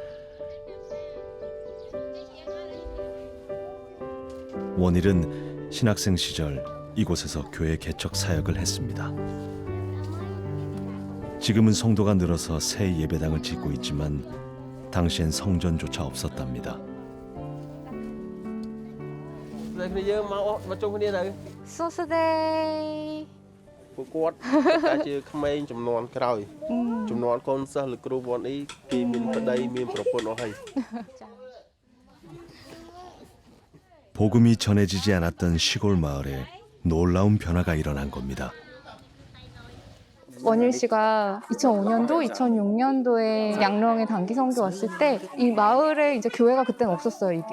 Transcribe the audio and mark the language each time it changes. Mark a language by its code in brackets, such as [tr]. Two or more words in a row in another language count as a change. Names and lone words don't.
[ko] 원일은 신학생 시절 이곳에서 교회 개척 사역을 했습니다. 지금은 성도가 늘어서 새 예배당을 짓고 있지만 당시엔 성전조차 없었답니다. 소스데이. [km] ពួកគាត់តែជាក្មេងចំនួនក្រោយចំនួនកូនសិស្សលោកគ្រូវត្តនេះគេមានប្តីមានប្រពន្ធអស់ហើយ [ko] 복음이 전해지지 않았던 시골 마을에 놀라운 변화가 일어난 겁니다. 원일 씨가 2005년도, 2006년도에 양릉에 단기 선교 왔을 때 이 마을에 이제 교회가 그때는 없었어요, 이게.